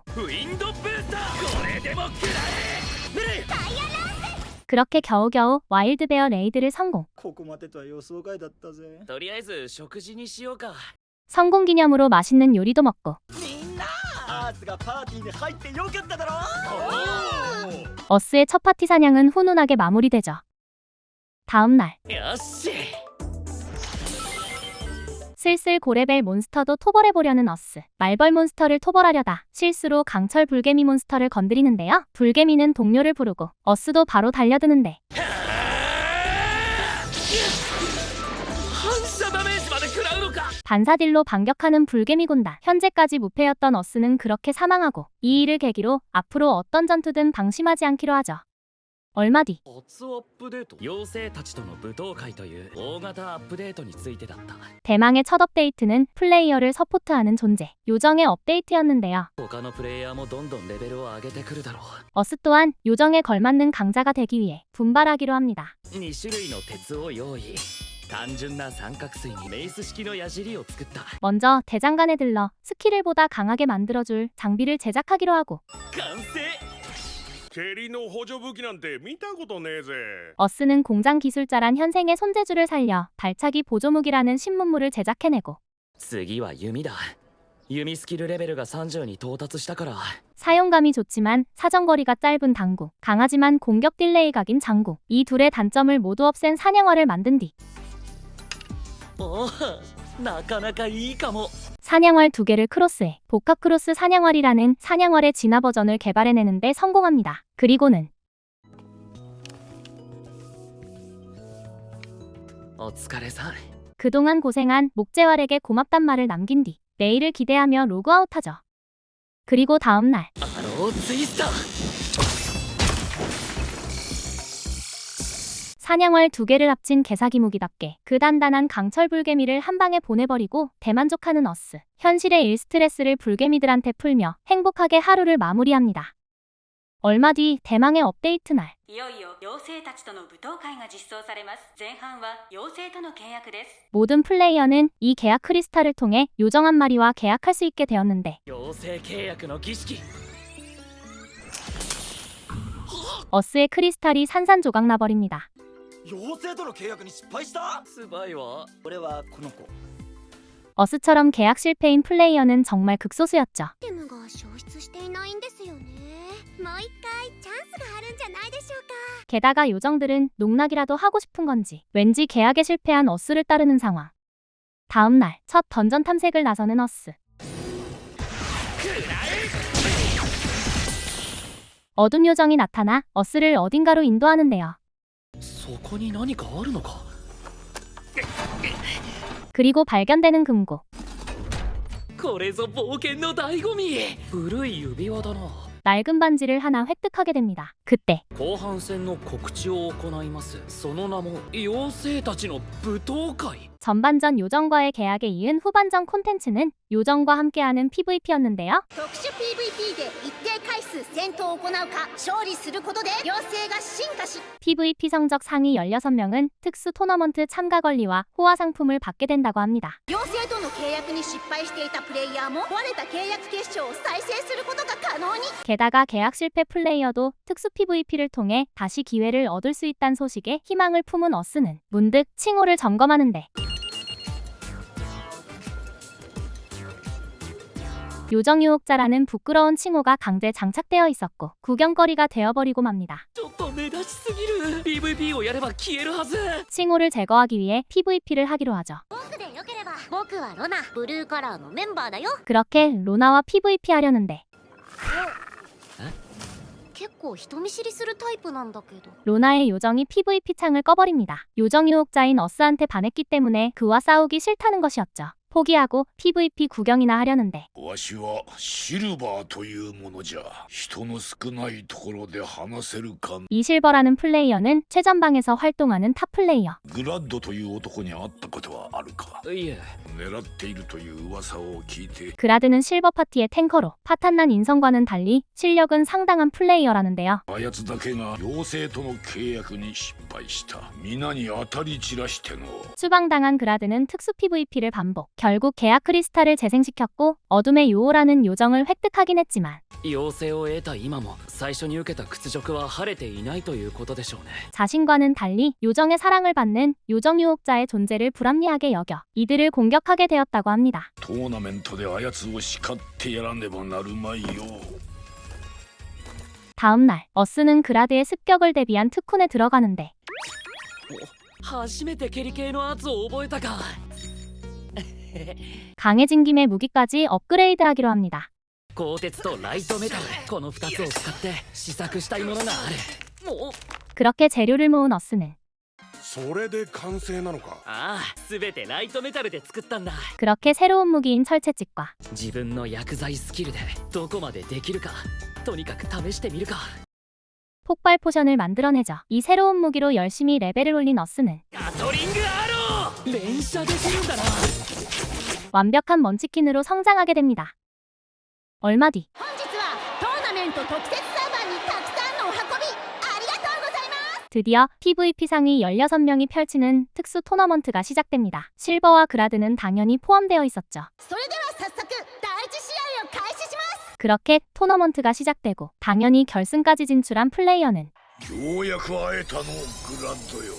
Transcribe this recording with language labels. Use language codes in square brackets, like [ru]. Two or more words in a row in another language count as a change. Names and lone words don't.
[ja] ウィンドブースター。これでも食らえ。ミリー。 [ko] 그렇게 겨우겨우 와일드베어 레이드를 성공. [ja] ここまでとは予想外だったぜ。とりあえず食事にしようか。 [ko] 성공 기념으로 맛있는 요리도 먹고 [ja] みんなアースがパーティーに入ってよかっただろ。 [ko] 어스의 첫 파티 사냥은 훈훈하게 마무리되죠. 다음 날 [ja] よし。 [ko] 슬슬 고레벨 몬스터도 토벌해보려는 어스. 말벌 몬스터를 토벌하려다 실수로 강철 불개미 몬스터를 건드리는데요. 불개미는 동료를 부르고 어스도 바로 달려드는데 [ja] 反射ダメージまで食らうのか。 [ko] 반사딜로 반격하는 불개미 군단. 현재까지 무패였던 어스는 그렇게 사망하고 이 일을 계기로 앞으로 어떤 전투든 방심하지 않기로 하죠. 얼마 뒤 [ja] 初アップデート。妖精たちとの舞踏会という大型アップデートについてだった。 [ko] 대망의 첫 업데이트는 플레이어를 서포트하는 존재. 요정의 업데이트였는데요. [ja] 他のプレイヤーもどんどんレベルを上げてくるだろう。 [ko] 어스 또한 요정에 걸맞는 강자가 되기 위해 분발하기로 합니다. [ja] 2 種類の鉄を用意。単純な三角錐にメイス式の矢尻を作った。 [ko] 먼저 대장간에 들러 스킬을 보다 강하게 만들어줄 장비를 제작하기로 하고 [ja] 完成。蹴りの補助武器なんて見たことねえぜ。 [ko] 어스는 공장 기술자란 현생의 손재주를 살려 발차기 보조무기라는 신문물을 제작해내고 [ja] 次は弓だ。弓スキルレベルが30に到達したから。 [ko] 사용감이 좋지만 사정거리가 짧은 당구, 강하지만 공격 딜레이 각인 장구. 이 둘의 단점을 모두 없앤 사냥화를 만든 뒤 [ja] おお、なかなかいいかも。 [ko] 사냥활 2개를 크로스해 복합크로스 사냥활이라는 사냥활의 진화 버전을 개발해내는데 성공합니다. 그리고는 [ja] お疲れさん。 [ko] 그동안 고생한 목재활에게 고맙단 말을 남긴 뒤 내일을 기대하며 로그아웃하죠. 그리고 다음날 [ja] アローツイスター。 [ko] 사냥활 2개를 합친 개사기무기답게 그 단단한 강철 불개미를 한 방에 보내버리고 대만족하는 어스. 현실의 일스트레스를 불개미들한테 풀며 행복하게 하루를 마무리합니다. 얼마 뒤 대망의 업데이트 날. [ja] いよいよ妖精たちとの舞踏会が実装されます。前半は妖精との契約です。 [ko] 모든 플레이어는 이 계약 크리스탈을 통해 요정 한 마리와 계약할 수 있게 되었는데 [ja] 妖精契約の儀式。 [ko] 어스의 크리스탈이 산산조각 나버립니다. [ja] 妖精との契約に失敗した。スバイは俺はこの子。 [ko] 어스처럼 계약 실패인 플레이어는 정말 극소수였죠. [ja] アイテムが消失していないんですよね。もう一回チャンスがあるんじゃないでしょうか。 [ko] 게다가 요정들은 농락이라도 하고 싶은 건지 왠지 계약에 실패한 어스를 따르는 상황. 다음 날 첫 던전 탐색을 나서는 어스. 어둠 요정이 나타나 어스를 어딘가로 인도하는데요. [ja] そこに何かあるのか。 [ko] 그리고 발견되는 금고. [ja] これぞ冒険の醍醐味。古い指輪だな。 [ko] 낡은 반지를 하나 획득하게 됩니다. 그때 [ja] 後半戦の告知を行います。その名も妖精たちの舞踏会。 [ko] 전반전 요정과의 계약에 이은 후반전 콘텐츠는 요정과 함께하는 PVP였는데요. [ja] 特殊 PVP で一定回数戦闘を行うか勝利することで妖精が進化し [ko] PVP 성적 상위 16명은 특수 토너먼트 참가 권리와 호화 상품을 받게 된다고 합니다. [ja] 妖精との契約に失敗していたプレイヤーも壊れた契約結晶を再生することが可能に [ko] 게다가 계약 실패 플레이어도 특수 PVP를 통해 다시 기회를 얻을 수 있다는 소식에 희망을 품은 어스는 문득 칭호를 점검하는데 요정유혹자라는 부끄러운 칭호가 강제 장착되어 있었고 구경거리가 되어버리고 맙니다. [ja] ちょっと目立ちすぎる。PVP をやれば消えるはず。 [ko] 칭호를 제거하기 위해 PVP를 하기로 하죠. [ja] 僕でよければ僕はロナブルーカラーのメンバーだよ [ko] 그렇게 로나와 PVP 하려는데 [ja] 結構人見知りするタイプなんだけど [ko] 로나의 요정이 PVP 창을 꺼버립니다. 요정 유혹자인 어스한테 반했기 때문에 그와 싸우기 싫다는 것이었죠. 포기하고 PVP 구경이나 하려는데 [ja] わしはシルバーというものじゃ。人の少ないところで話せるか。 [ko] 이실버라는 플레이어는 최전방에서 활동하는 탑 플레이어. [ja] グラッドという男に会ったことはあるか。いえ、狙っているという噂を聞いて。 [ko] 그라드는 실버 파티의 탱커로 파탄난 인성과는 달리 실력은 상당한 플레이어라는데요. [ja] あやつだけが妖精との契約に失敗した。皆に当たり散らしての。 [ko] 추방당한 그라드는 특수 PVP를 반복. 결국 계약 크리스탈을 재생시켰고 어둠의 요호라는 요정을 획득하긴 했지만 [ja] 妖精を得た今も最初に受けた屈辱は晴れていないということでしょうね。 [ko] 자신과는 달리 요정의 사랑을 받는 요정 유혹자의 존재를 불합리하게 여겨 이들을 공격하게 되었다고 합니다. [ja] トーナメントであやつを叱ってやらねばなるまいよ。 [ko] 다음 날 어스는 그라드의 습격을 대비한 특훈에 들어가는데 [ja] 初めて蹴り系の圧を覚えたか。 [ko] 강해진 김에 무기까지 업그레이드하기로 합니다. [ja] 鋼鉄とライトメタル、この2つを使って試作したいものがある。もう [ko] 그렇게 재료를 모은 어스는 [ja] それで完成なのか。ああ、全てライトメタルで作ったんだ。 [ko] 그렇게 새로운 무기인 철채찍과 [ja] 自分の薬剤スキルでどこまでできるか、とにかく試してみるか。 [ko] 폭발 포션을 만들어내죠. 이 새로운 무기로 열심히 레벨을 올린 어스는 [ja] ガトリングアロー、連射できるんだな。 [ko] 완벽한 먼치킨으로 성장하게 됩니다. 얼마 뒤 [ja] 本日はトーナメント特設サーバーにたくさんのお運びありがとうございます [ko] 드디어 PVP 상위 16명이 펼치는 특수 토너먼트가 시작됩니다. 실버와 그라드는 당연히 포함되어 있었죠. [ja] それでは早速第一試合を開始します [ko] 그렇게 토너먼트가 시작되고 당연히 결승까지 진출한 플레이어는 [ja] ようやく会えたのグラッドよ。